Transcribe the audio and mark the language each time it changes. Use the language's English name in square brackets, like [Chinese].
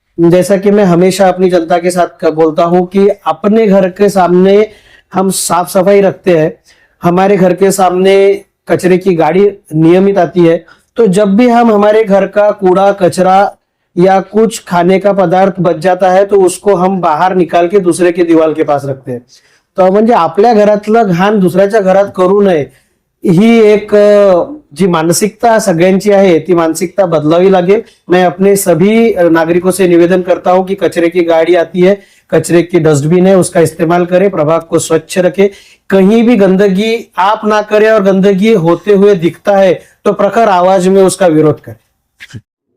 [Hindi] जैसा कि मैं हमेशा अपनी जनता के साथ बोलता हूं कि अपने घर के सामने हम साफ सफाई रखते हैं, हमारे घर के सामने कचरे की गाड़ी नियमित आती है, तो जब भी हम हमारे घर का कूड़ा कचरा या कुछ खाने का पदार्थ बच जाता है तो उसको हम बाहर निकाल के दुसरे के दीवार के पास रखते हैं। [Marathi] तो म्हणजे आपल्या घरातलं घाण दुसऱ्याच्या घरात करू नये ही एक जी मानसिकता सगळ्यांची आहे ती मानसिकता बदलावी लागेल। [Hindi] मैं अपने सभी नागरिकों से निवेदन करता हूं कि कचरे की गाड़ी आती है, कचरे की डस्टबिन है, उसका इस्तेमाल करें, प्रभाग को स्वच्छ रखें। कहीं भी गंदगी आप ना करें और गंदगी होते हुए दिखता है तो प्रखर आवाज में उसका विरोध करें।